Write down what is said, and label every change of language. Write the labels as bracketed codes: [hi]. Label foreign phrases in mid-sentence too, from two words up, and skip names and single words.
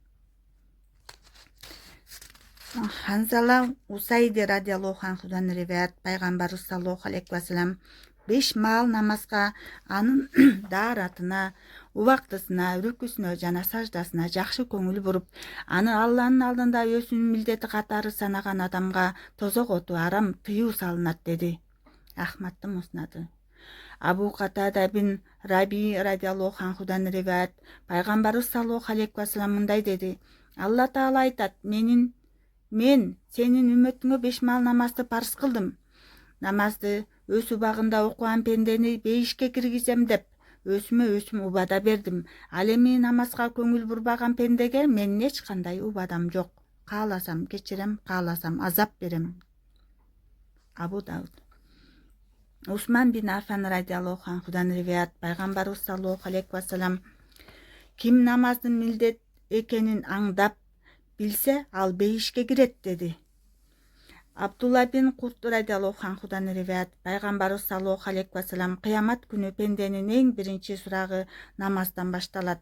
[ky] Ханзала Усайди [ar] رضي الله عنه [ky] риваят, пайгамбарыбыз [ar] صلى الله عليه وسلم [ky] 5 маал намазга, анын дааратына, убактысына, рүкүсүнө жана саждасына жакшы көңүл буруп, аны Алланын алдында өзүнүн милдети катары санаган адамга тозок оту арам тыюу салынат деди. Ахмадтын муснады. Абу Катада бин Раби [ar] رضي الله عنه [ky] риваят, пайгамбарыбыз [ar] صلى الله عليه وسلم [ky] мындай деди: "Алла Таала айтат: Мен сенин үммөтүңө 5 маал намазды парз кылдым. Намазды өз убагында окуган пендени бейишке киргизем деп өзүм убада бердим. Ал эми намазга көңүл бурбаган пендеге менин эч кандай убадам жок. Кааласам кечирем, кааласам азап берем." Абу Дауд. Усман бин Афан [ar] رضي الله عنه [ky] риваят, пайгамбарыбыз [ar] صلى الله عليه وسلم: [ky] "Ким намаздын милдет экенин аңдап билсе, ал бейишке кирет" деди. Абдулла бин Курт [ar] رضي الله عنه [ky] риваят, пайгамбарыбыз [ar] صلى الله عليه وسلم: [ky] "Кыямат күнү пенденин эң биринчи сурагы намаздан башталат.